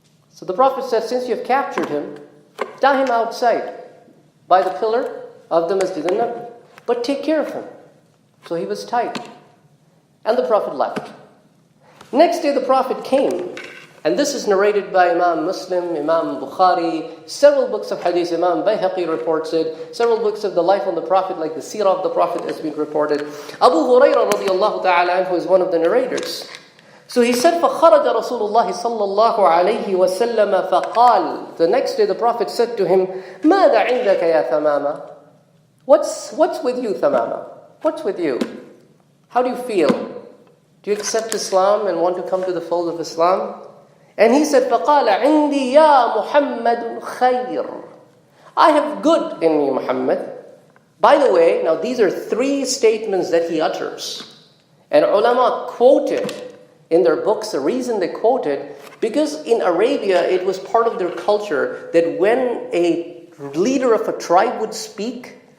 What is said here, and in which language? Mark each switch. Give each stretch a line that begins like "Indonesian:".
English: So the Prophet said, since you have captured him, tie him outside by the pillar of the Masjid al-Nabi. But take care of him. So he was tied. And the Prophet left. Next day the Prophet came. And this is narrated by Imam Muslim, Imam Bukhari, several books of hadith. Imam Bayhaqi reports it. Several books of the life of the Prophet, like the Seerah of the Prophet, has been reported. Abu Hurairah radiyallahu ta'ala anhu is one of the narrators.
Arabic: So he said, فَخَرَجَ رَسُولُ اللَّهِ صَلَّى اللَّهُ عَلَيْهِ وَسَلَّمَ فَقَالَ.
English: The next day the Prophet said to him, مَاذَا عِنْدَكَ يَا ثَمَامَ. What's with you, Thamama? What's with you? How do you feel? Do you accept Islam and want to come to the fold of Islam?
Arabic: And he said, فَقَالَ عِنْدِي يَا مُحَمَّدٌ خَيْرٌ.
English: I have good in me, Muhammad. By the way, now these are 3 statements that he utters. And ulama quoted in their books, the reason they quoted, because in Arabia it was part of their culture that when a leader of a tribe would speak,